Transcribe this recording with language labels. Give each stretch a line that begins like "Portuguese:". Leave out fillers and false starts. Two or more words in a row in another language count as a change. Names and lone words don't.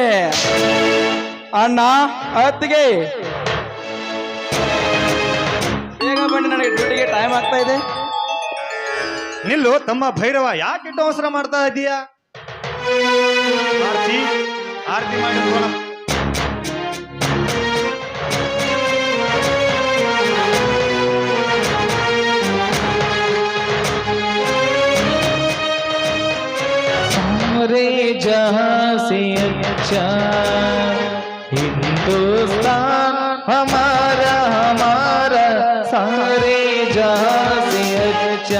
Kannada: ಅಣ್ಣ, ಅತ್ತಿಗೆ ಬೇಗ ಬನ್ನಿ, ನನಗೆ ಡ್ಯೂಟಿಗೆ ಟೈಮ್ ಆಗ್ತಾ ಇದೆ. ನಿಲ್ಲು ತಮ್ಮ ಭೈರವ, ಯಾಕೆ ಇಟ್ಟು ಅವಸರ ಮಾಡ್ತಾ ಇದೀಯಾ? ಆರತಿ ಆರತಿ ಮಾಡಿ ಹೋಗೋಣ.
Hindi: सारे जहां से अच्छा हिंदुस्तान हमारा हमारा, सारे जहां से अच्छा.